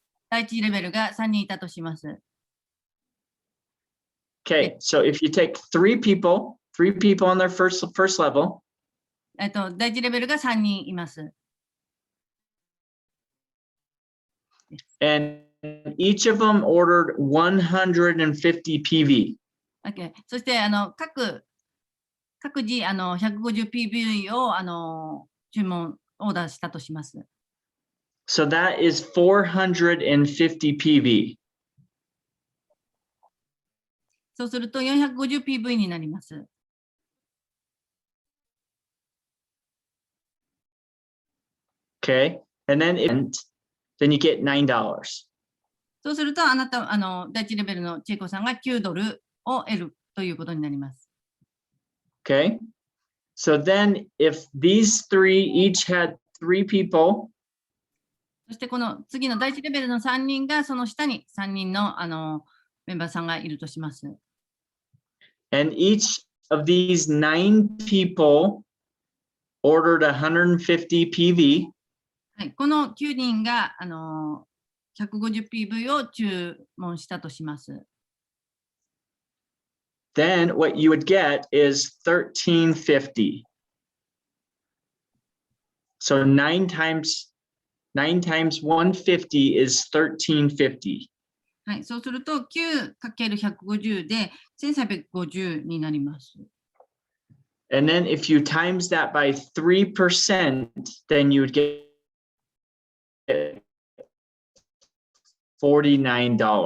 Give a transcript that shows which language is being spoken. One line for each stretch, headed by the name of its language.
Japanese: 第一レベルが3人いたとします。
English: Okay, so if you take 3 people on their first level,
Japanese: 第一レベルが3人います。
English: and each of them ordered 150 PV. Okay.
Japanese: そして各自150PV を注文オーダーしたとします。
English: So that is 450 PV.
Japanese: そうすると 450PV になります。
English: Okay, and then you get $9.
Japanese: そうするとあなた第一レベルの千恵子さんが$9を得るということになります。
English: Okay, so then if these 3 each had 3 people,
Japanese: そしてこの次の第一レベルの3人がその下に3人のメンバーさんがいるとします。
English: and each of these 9 people ordered 150 PV.
Japanese: はい、この9人が 150PV を注文したとします。
English: Then what you would get is $13.50. So 9 times 150 is $13.50.
Japanese: はい、そうすると 9×150 で1350になります。
English: And then if you times that by 3%, then you would get $49.